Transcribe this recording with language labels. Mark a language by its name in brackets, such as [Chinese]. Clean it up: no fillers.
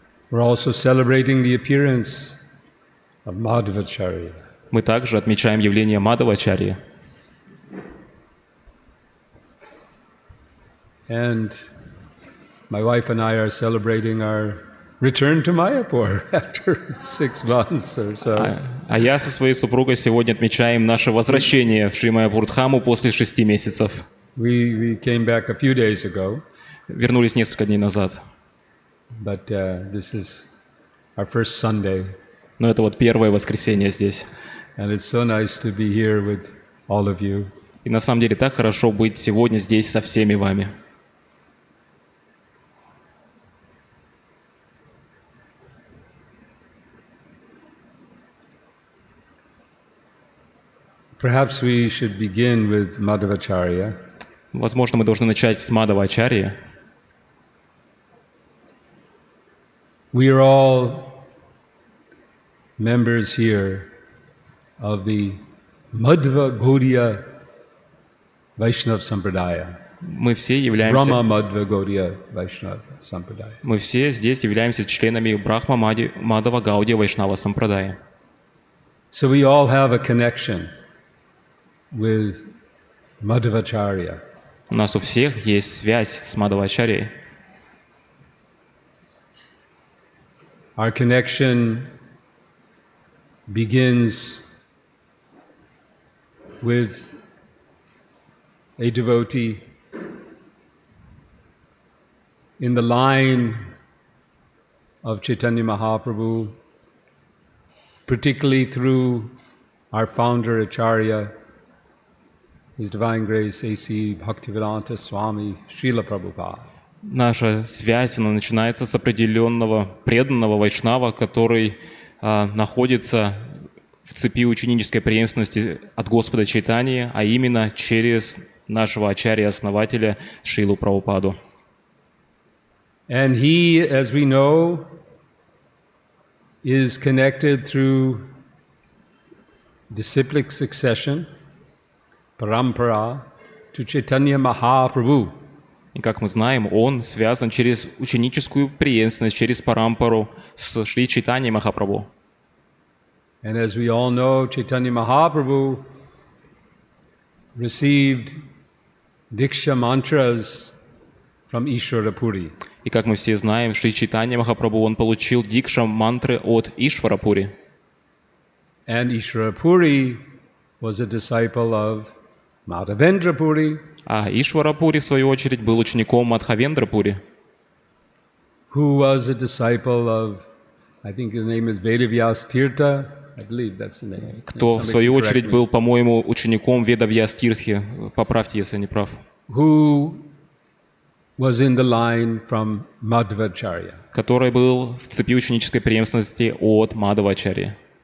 [English] We're also celebrating the appearance of Madhvacharya. [Russian] Мы также отмечаем явление Мадхавачарьи. [English] And my wife and I are celebrating our return to Mayapur after 6 months or so. [Russian] А я со своей супругой сегодня отмечаем наше возвращение в Шри Маяпур Дхаму после 6 месяцев. [English] We came back a few days ago. [Russian] Вернулись несколько дней назад. [English] But this is our first Sunday. [Russian] Но это вот первое воскресенье здесь. [English] And it's so nice to be here with all of you. [Russian] И на самом деле так хорошо быть сегодня здесь со всеми вами. [English] Perhaps we should begin with Madhvacharya. [Russian] Возможно, мы должны начать с Мадхавачарьи. [English] We are all members here of the Madhva Gaudiya Vaishnava Sampradaya. [Russian] Мы все являемся... [English] Brahma Madhva Gaudiya Vaishnava Sampradaya. [Russian] Мы все здесь являемся членами Брахма Мадава Гаудия Вайшнава Сампрадая. [English] So we all have a connection with Madhvacharya. [Russian] У нас у всех есть связь с Мадавачарьей. [English] Our connection begins with a devotee in the line of Chaitanya Mahaprabhu, particularly through our founder Acharya, His Divine Grace A.C. Bhaktivedanta Swami Srila Prabhupada. [Russian] Наша связь, она начинается с определенного преданного вайшнава, который находится в цепи ученической преемственности от Господа Чайтаньи, а именно через нашего ачарья-основателя Шрилу Прабхупаду. [English] And he, as we know, is connected through disciplic succession, parampara, to Chaitanya Mahaprabhu. [Russian] И как мы знаем, он связан через ученическую преемственность, через парампару с Шри Чайтаньей Махапрабху. [English] And as we all know, Chaitanya Mahaprabhu received Diksha mantras from Ishvara Puri. [Russian] И как мы все знаем, Шри Чайтанья Махапрабху, он получил дикша мантры от Ишварапури. [English] And Ishvara Puri was a disciple of Madhavendra Puri, [Russian] А Ишварапури, в свою очередь, был учеником Мадхавендрапури, [English] who was a disciple of, I think his name is Vedavyas Tirtha, I believe that's the name. [Russian] кто, в свою очередь, был, по-моему, учеником Ведавьяс Тиртхи, поправьте, если я не прав, [English] Who was in the line from Madhvacharya. [Russian] который был в цепи ученической преемственности от Мадавачарьи.